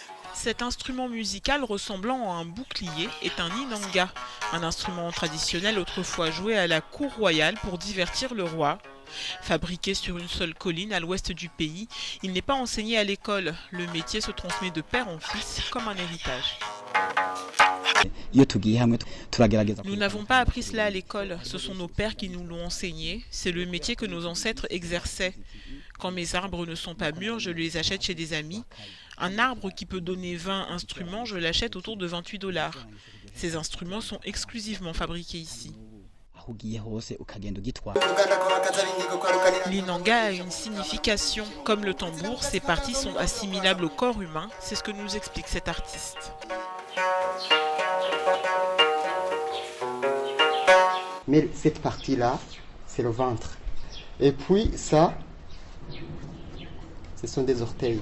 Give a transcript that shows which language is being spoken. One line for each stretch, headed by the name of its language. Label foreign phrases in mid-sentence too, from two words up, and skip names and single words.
French: Cet instrument musical ressemblant à un bouclier est un inanga, un instrument traditionnel autrefois joué à la cour royale pour divertir le roi. Fabriqué sur une seule colline à l'ouest du pays, il n'est pas enseigné à l'école. Le métier se transmet de père en fils comme un héritage.
Kinyarwanda: iyo tugiye hamwe turagerageza
French: Nous n'avons pas appris cela à l'école, ce sont nos pères qui nous l'ont enseigné, c'est le métier que nos ancêtres exerçaient. Quand mes arbres ne sont pas mûrs, je les achète chez des amis. Un arbre qui peut donner 20 instruments, je l'achète autour de 28 $. Ces instruments sont exclusivement fabriqués ici.
Kinyarwanda: aho ugiye hose ukagenda ugitwara.
French: L'inanga a une signification. Comme le tambour, ces parties sont assimilables au corps humain, c'est ce que nous explique cet artiste. Mais cette partie-là, c'est le ventre. Et puis ça, ce sont des orteils.